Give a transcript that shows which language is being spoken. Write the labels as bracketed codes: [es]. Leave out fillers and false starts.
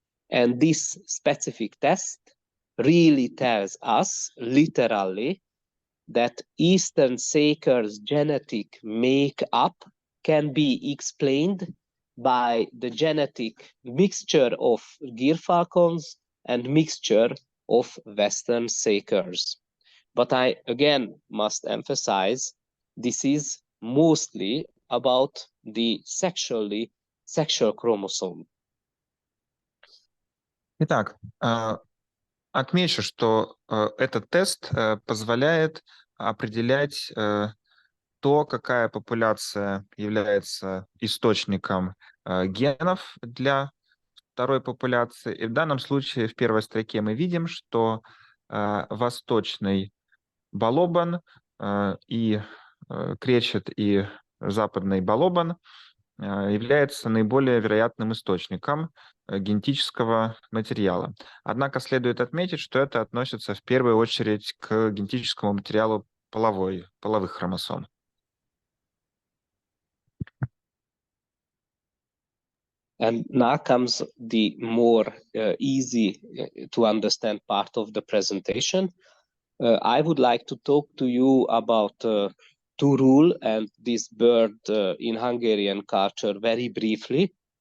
[en] And this specific test really tells us, literally, that Eastern Saker's genetic makeup can be explained by the genetic mixture of gyrfalcons and mixture of Western Sakers. But I again must emphasize, this is mostly about the sexual chromosome. [ru] Итак, отмечу, что этот тест позволяет определять то, какая популяция является источником генов для второй популяции. И в данном случае в первой строке мы видим, что восточный балобан и кречет и западный балобан является наиболее вероятным источником генетического материала. Однако следует отметить, что это относится в первую очередь к генетическому материалу половых хромосом. [en] And now comes the more easy to understand part of the presentation. I would like to talk to you about turul and this bird in Hungarian culture very briefly.